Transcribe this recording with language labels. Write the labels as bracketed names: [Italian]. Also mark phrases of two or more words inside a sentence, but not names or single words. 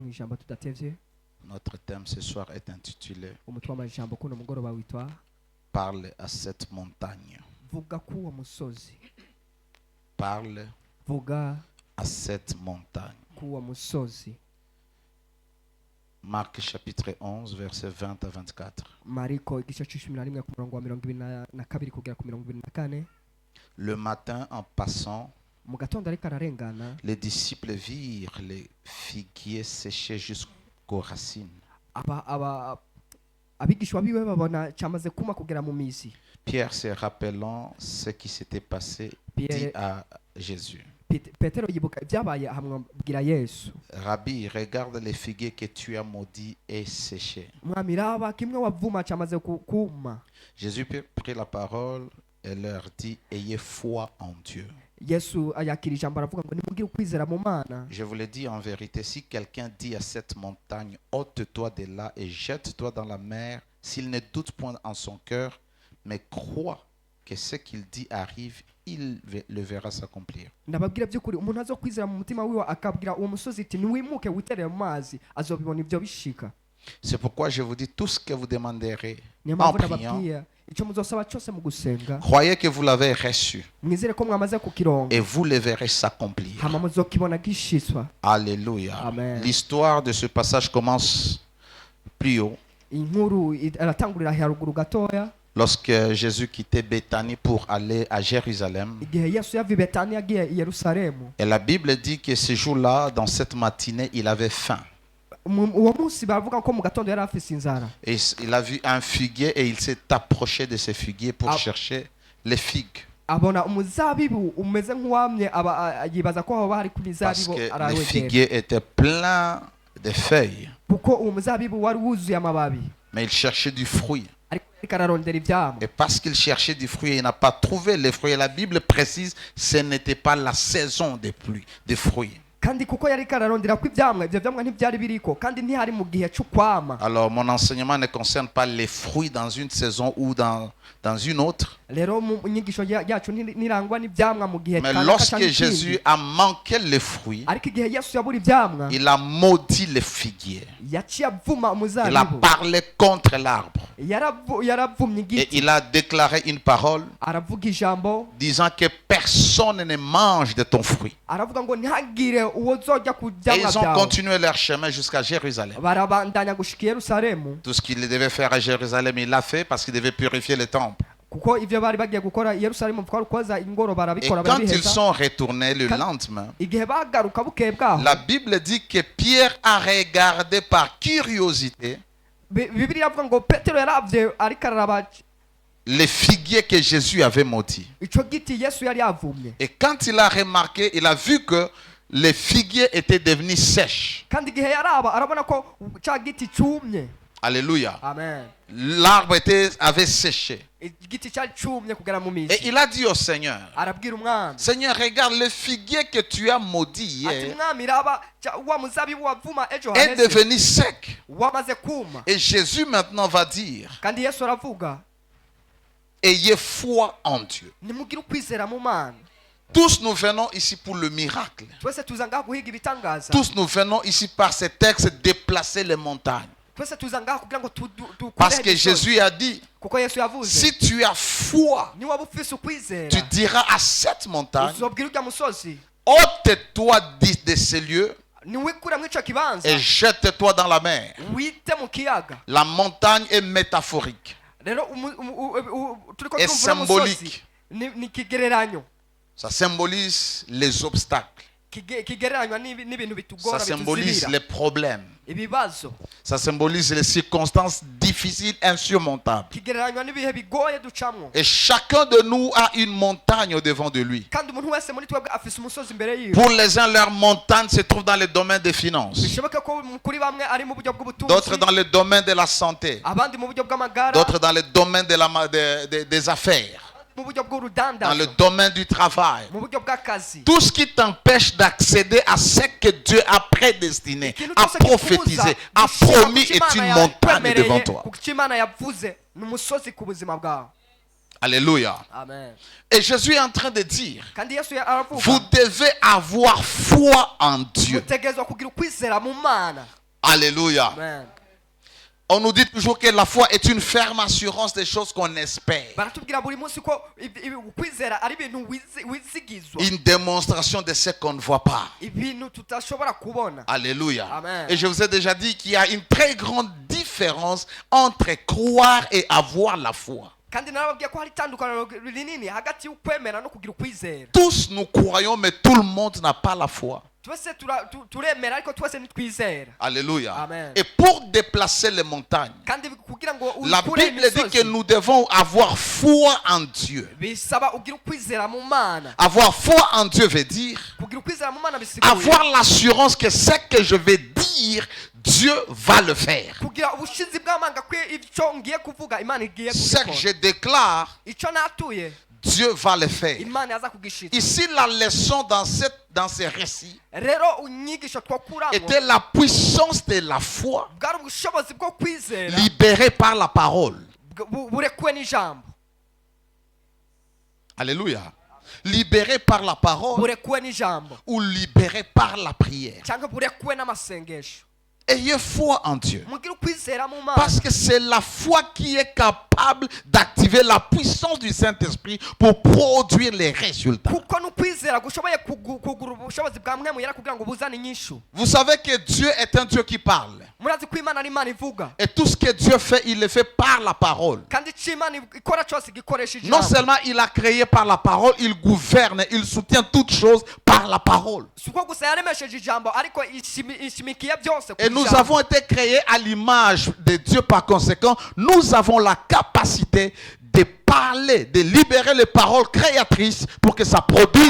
[Rundi] ijambo tudatevye. [French] Notre thème ce soir est intitulé [Rundi] Umutwe w'amajambo kuno mugoroba witwa [French] Parle à cette montagne. [Rundi] vuga kuwo musozi. [French] Parle [Rundi] Vuga [French] à cette montagne. [Rundi] kuwo musozi. [French] Marc chapitre 11 verset 20 à 24. [Rundi] Mariko igice c'icumi na rimwe ku murongo wa 22 kugera ku 24. [French] Le matin, en passant, [Rundi] Mu gatondo ariko ararengana, [French] les disciples virent les figuiers séchés jusqu'aux racines. [Rundi] abigishwa biwe babona cyamaze kuma kugera mu mizi. [French] Pierre, se rappelant ce qui s'était passé, dit à Jésus, [Rundi] Petero yibuka ibyabaye hamwabwira Yesu, [French] Rabbi, regarde les figuiers que tu as maudits et séchés. [Rundi] mwami raba kimwe wavuma cyamaze kuma. [French] Jésus prit la parole et leur dit, ayez foi en Dieu. [Rundi] Yesu ayakira ijambo aravuga ngo nimugire ukwizera mu Mana. [French] Je vous le dis en vérité, si quelqu'un dit à cette montagne, ôte-toi de là et jette-toi dans la mer, s'il ne doute point en son cœur, mais croit que ce qu'il dit arrive, il le verra s'accomplir. [Rundi] Ndababwira by'ukuri umuntu azokwizera mu mutima wiwe akabwira uwo musozi iti niwimuke witerere mu mazi azobibona ibyo bishika. [French] C'est pourquoi je vous dis tout ce que vous demanderez [Rundi] Niyo [French] en [Rundi] mpamvu [French] priant. [Rundi] ndababwira icyo muzosaba cyose mu gusenga [French] Croyez que vous l'avez reçu [Rundi] mwizere ko mwamaze kukironga [French] et vous le verrez s'accomplir. [Rundi] hama muzokibona gishitswa. [French] Alléluia. [Rundi] Amen. [French] L'histoire de ce passage commence plus haut. [Rundi] Inkuru aratangurira haruguru gatoya [French] Lorsque Jésus quittait Béthanie pour aller à Jérusalem. [Rundi] igihe Yesu yavuye Betania agiye i Yerusalemu. [French] Et la Bible dit que ce jour-là, dans cette matinée, il avait faim. [Rundi] Uwo munsi baravuga ko mu gatondo yari afise inzara. [French] Et il a vu un figuier et il s'est approché de ce figuier pour chercher les figues. [Rundi] Abona umuzabibu umeze nk'uwamye yibaza ko haba hari ku [French] Parce [Rundi] mizabibu [French] que les [Rundi] arawegera. [French] figuiers étaient pleins de feuilles. [Rundi] Kuko uwo muzabibu wari wuzuye amababi. [French] Mais il cherchait du fruit. [Rundi] Ariko ararondera ivyamwa. [French] Et parce qu'il cherchait du fruit, il n'a pas trouvé les fruits. Et la Bible précise que ce n'était pas la saison des pluies, des fruits. [Rundi] Kandi kuko yari kararondera ko ivyamwa ivyo vyamwa ntivyari biriko kandi ntihari mu gihe c'ukwama. [French] Alors mon enseignement ne concerne pas les fruits dans une saison ou dans une autre. [Rundi] Rero mu nyigisho yacu nirangwa n'ivyamwa mu gihe [French] Mais lorsque Jésus a manqué les fruits, [Rundi] ariko igihe Yesu yabura ivyamwa [French] il a maudit les figuiers. [Rundi] yaciye avuma [French] Il a [Rundi] umuzabibu. [French] parlé contre l'arbre. [Rundi] Yaravumye [French] Et [Rundi] igiti [French] il a déclaré une parole [Rundi] aravuga ijambo [French] disant que personne ne mange de ton fruit. [Rundi] aravuga ngo ntihagire uwo zojya ku [French] Et [Rundi] vyamwa [French] ils ont [Rundi] vyawe. [French] continué leur chemin jusqu'à Jérusalem. [Rundi] Barabandanya gushika i Yerusalemu [French] Tout ce qu'il devait faire à Jérusalem, il l'a fait parce qu'il devait purifier le temple. [Rundi] kuko ivyo bari bagiye gukora i Yerusalemu twari koza ingoro [French] Et [Rundi] barabikora [French] quand ils [Rundi] barabiheza. [French] sont retournés le lendemain, [Rundi] Igihe bagaruka bukeye bwaho [French] la Bible dit que Pierre a regardé par curiosité [Rundi] Bibiliya avuga ngo Petero yaravye ariko araraba [French] les figuiers que Jésus avait maudits. [Rundi] ico giti Yesu yari yavumye. [French] Et quand il a remarqué, il a vu que les figuiers étaient devenus sèches. [Rundi] Kandi igihe yaraba arabona ko ca giti cumye. [French] Alléluia. [Rundi] Amen. [French] L'arbre avait séché. [Rundi] Igiti cyari cumye kugera mu [French] Et [Rundi] mizi. [French] il a dit au Seigneur, [Rundi] Arabwira umwami [French] Seigneur, regarde, le figuier que tu as maudit [Rundi] ati [French] hier [Rundi] mwami raba wa muzabibu wavuma ejo [French] est [Rundi] haheze [French] devenu sec. [Rundi] wamaze kuma. [French] Et Jésus maintenant va dire, [Rundi] Kandi Yesu aravuga [French] ayez foi en Dieu. [Rundi] nimugire ukwizera mu Mana. [French] Tous nous venons ici pour le miracle. [Rundi] Twese tuza ngaha guhiga ibitangaza. [French] Tous nous venons ici par ces textes déplacer les montagnes. [Rundi] Twese tuza ngaha kugira ngo [French] Parce que Jésus a dit, [Rundi] kuko Yesu yavuze [French] si tu as foi, [Rundi] ni waba ufise ukwizera [French] tu diras à cette montagne, [Rundi] uzobwira urya musozi [French] ôte-toi de ces lieux [Rundi] niwikura mu ico kibanza [French] et jette-toi dans la mer. [Rundi] wite mu kiyaga. [French] La montagne est métaphorique [Rundi] Rero turiko [French] et [Rundi] tumvura umusozi [French] symbolique. [Rundi] ni kigereranyo [French] Ça symbolise les obstacles. [Rundi] kigereranywa n'ibintu [French] Ça [Rundi] bitugora [French] symbolise [Rundi] bituzibira [French] les problèmes. [Rundi] ibibazo. [French] Ça symbolise les circonstances difficiles, insurmontables. [Rundi] Kigereranywa n'ibihe bigoye ducamwo. [French] Et chacun de nous a une montagne au devant de lui. [Rundi] Kandi umuntu wese muri twebwe afise umusozi imbere yiwe. [French] Pour les uns, leur montagne se trouve dans le domaine des finances. [Rundi] Bishoboke ko kuri bamwe ari mu buryo bw'ubutunzi, [French] D'autres dans le domaine de la santé. [Rundi] abandi mu buryo bw'amagara, [French] D'autres dans le domaine des affaires. [Rundi] mu buryo [French] Dans [Rundi] bw'urudandazo, [French] le domaine du travail. [Rundi] mu buryo bw'akazi. [French] Tout ce qui t'empêche d'accéder à ce que Dieu a prédestiné, [Rundi] Ikintu [French] a [Rundi] cyose kikubuza [French] prophétisé, a [Rundi] gushika [French] promis [Rundi] ku [French] est [Rundi] Imana [French] une montagne [Rundi] yakwemereye, [French] devant toi. [Rundi] ku cyo Imana yavuze ni umusozi ku buzima bwawe. [French] Alléluia. [Rundi] Amen. [French] Et Jésus est en train de dire, [Rundi] kandi yesu aravuga [French] vous devez avoir foi en Dieu. [Rundi] mutegerezwa kugira ukwizera mu mana. [French] Alléluia. [Rundi] Amen. [French] On nous dit toujours que la foi est une ferme assurance des choses qu'on espère. [Rundi] baratubwira buri munsi ko ukwizera ari ibintu wizigizwa, [French] Une démonstration de ce qu'on ne voit pas. [Rundi] ibintu tutashobora kubona. [French] Alléluia. [Rundi] Amen. [French] Et je vous ai déjà dit qu'il y a une très grande différence entre croire et avoir la foi. [Rundi] kandi narababwiye ko hari itandukaniro rinini hagati y'ukwemera no kugira ukwizera. [French] Tous nous croyons, mais tout le monde n'a pas la foi. [Rundi] twese turemera ariko twese ntitwizera. [French] Alléluia. [Rundi] Amen. [French] Et pour déplacer les montagnes, [Rundi] kandi kugira ngo [French] la [Rundi] ukure [French] Bible dit que [Rundi] imisozi [French] nous devons avoir foi en Dieu. [Rundi] bisaba ugira ukwizera mu mana. [French] Avoir foi en Dieu veut dire [Rundi] kugira ukwizera mu mana bisiguye [French] avoir l'assurance que ce que je vais dire, Dieu va le faire. [Rundi] kugira ubushizi bw'amanga ko icyo ngiye kuvuga imana igiye [French] Ce que [Rundi] kubikora. [French] je déclare, [Rundi] icyo natuye [French] Dieu va le faire. [Rundi] imana yaza kugishitsa. [French] Ici, la leçon dans ces récits [Rundi] rero unyigisho twakuramo [French] était la puissance de la foi [Rundi] bwari ubushobozi bwo kwizera [French] libérée par la parole. [Rundi] burekuwe n'ijambo. [French] Alléluia. Libérée par la parole [Rundi] burekuwe n'ijambo [French] ou libérée par la prière. [Rundi] cyangwa burekuwe n'amasengesho. [French] Ayez foi en Dieu. [Rundi] mugire ukwizera mu mana [French] Parce que c'est la foi qui est capable d'activer la puissance du Saint-Esprit pour produire les résultats. [Rundi] kuko n'ukwizera gushoboye kugura ubushobozi bwa mwemu yera kugira ngo buzane inyishu. [French] Vous savez que Dieu est un Dieu qui parle. [Rundi] murazi ko imana ari imana ivuga, [French] Et tout ce que Dieu fait, il le fait par la parole. [Rundi] kandi icyo imana ikora cyose gikoresha [French] Non [Rundi] ijambo. [French] seulement il a créé par la parole, il gouverne, il soutient toutes choses par la parole. [Rundi] si uko gusa yaremesheje ijambo ariko ishimikiye byose ku [French] Et nous [Rundi] ijambo. [French] avons été créés à l'image de Dieu. Par conséquent, nous avons la capacité de parler, de libérer les paroles créatrices pour que ça produise